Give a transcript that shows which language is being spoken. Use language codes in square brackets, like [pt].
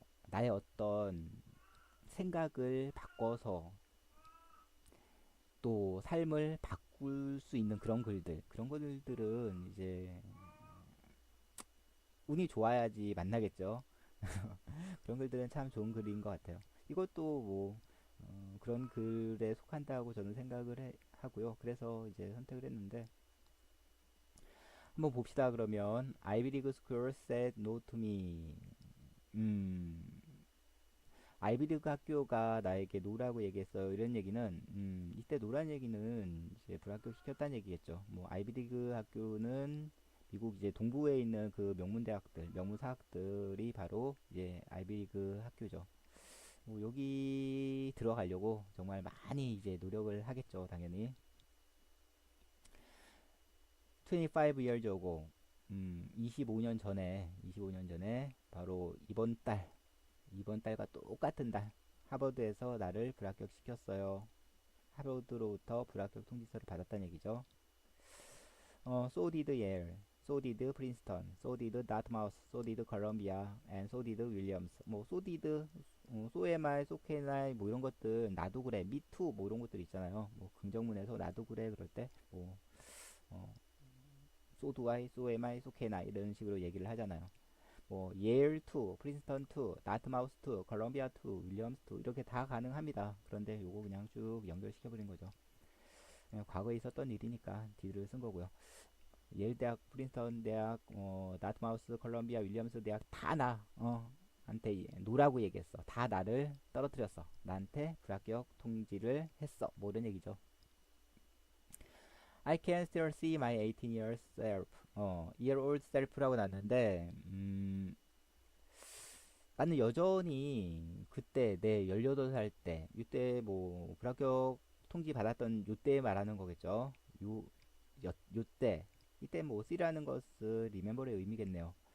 [ko] 나의 어떤 생각을 바꿔서 또 삶을 바꿀 수 있는 그런 글들은 이제 운이 좋아야지 만나겠죠. 그런 글들은 참 좋은 글인 것 같아요. 이것도 뭐 그런 글에 속한다고 저는 하고요. 그래서 이제 선택을 했는데 한번 봅시다. 그러면 [en] 아이비리그 스쿨 said no to me. [ko] 음, 아이비리그 학교가 나에게 노라고 얘기했어요. 이런 얘기는 이때 노란 얘기는 이제 불합격 시켰다는 얘기겠죠. 뭐 아이비리그 학교는 미국 이제 동부에 있는 그 명문사학들이 바로 이제 아이비리그 학교죠. 뭐 여기 들어가려고 정말 많이 이제 노력을 하겠죠, 당연히. [en] 25 years ago, [ko] 25년 전에 바로 이번 달과 똑같은 달, 하버드에서 나를 불합격시켰어요. 하버드로부터 불합격 통지서를 받았다는 얘기죠. [en] So did Yale, so did Princeton, so did Dartmouth, so did Columbia, and so did Williams. [ko] 뭐 [en] so did, so am I, so can I, [ko] 뭐 이런 것들 나도 그래, [en] me too, [ko] 뭐 이런 것들 있잖아요. 뭐 긍정문에서 나도 그래 그럴 때 뭐 [en] so do I, so am I, so can I [ko] 이런 식으로 얘기를 하잖아요. 뭐 Yale to, Princeton to, Dartmouth to, Columbia to, Williams to 이렇게 다 가능합니다. 그런데 요거 그냥 쭉 연결시켜 버린 거죠. 과거에 있었던 일이니까 뒤를 쓴 거고요. 예일 대학, 프린스턴 대학, 다트마우스, 컬럼비아, 윌리엄스 대학 다 한테 노라고 얘기했어. 다 나를 떨어뜨렸어. 나한테 불합격 통지를 했어. 뭐 이런 얘기죠. [en] I can still see my 18 years self. year old self [ko] 라고 났는데, 나는 여전히 그때 내 18살 때, 이때 뭐 불합격 통지 받았던 요때 말하는 거겠죠. 요, 요때. 이때 뭐 C라는 것은 리멤버의 의미겠네요.